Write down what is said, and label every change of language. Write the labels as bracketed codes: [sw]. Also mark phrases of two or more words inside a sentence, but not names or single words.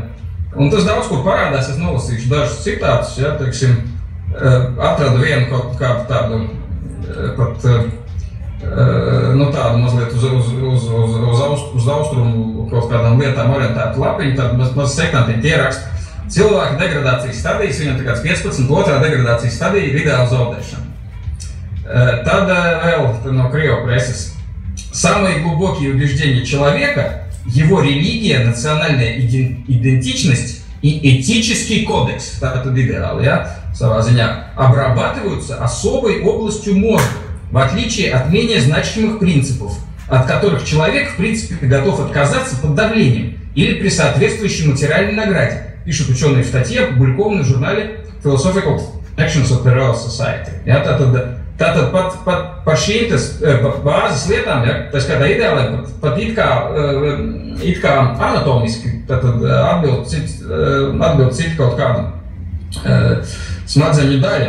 [lv] Un tas daudz kur parādās, es nolasīšu dažus citātus, ja, teiksim, atradu vienu kaut kādu tādu, pat, tādu mazliet uz austrumu kaut kādām lietām orientētu lapiņu, tādu maz sektantiņu ierakstu. Cilvēka degradācijas stadijas, viņam tā kāds 15, otrā degradācijas stadija ir ideāla zaudēšana. Tad vēl no Крыва пресses. [ru] Самые глубокие убеждения человека, его религия, национальная идентичность и этический кодекс, это идеал, [lv] ja, savā ziņā, [ru] обрабатываются особой областью мозга, в отличие от менее значимых принципов, от которых человек, в принципе, готов отказаться под давлением или при соответствующей материальной награде, пишут ученые в статье, опубликованной в журнале Philosophical Actions of the Royal Society. [lv] Ja, tātad par šīm bāzes lietām, ja, tā skaitā ideālai, pat it kā anatomiski, atbild citu kaut kādu smadzeņu daļu.